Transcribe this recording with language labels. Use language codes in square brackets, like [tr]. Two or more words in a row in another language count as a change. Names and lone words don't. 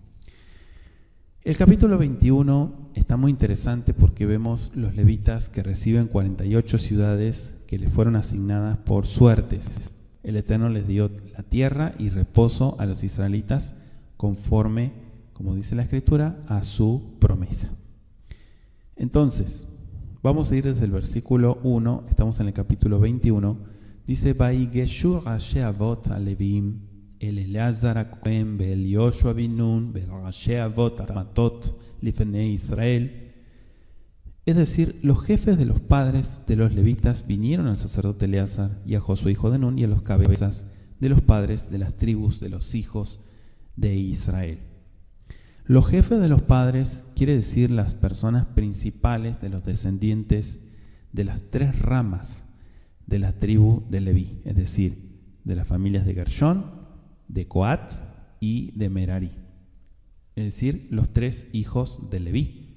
[es] El capítulo 21 está muy interesante porque vemos los levitas que reciben 48 ciudades que les fueron asignadas por suertes. El Eterno les dio la tierra y reposo a los israelitas conforme, como dice la Escritura, a su promesa. Entonces, vamos a ir desde el versículo 1, estamos en el capítulo 21, dice: [he] ויגשו ראשי אבות הלוים, אל אלעזר הכהן, ואל יהושע בן נון, ואל ראשי אבות המטות לבני ישראל. [es] Es decir, los jefes de los padres de los levitas vinieron al sacerdote Eleazar y a Josué hijo de Nun y a los cabezas de los padres de las tribus de los hijos de Israel. Los jefes de los padres quiere decir las personas principales de los descendientes de las 3 ramas de la tribu de Leví, es decir, de las familias de Gershón, de Coat y de Merari, es decir, los 3 hijos de Leví.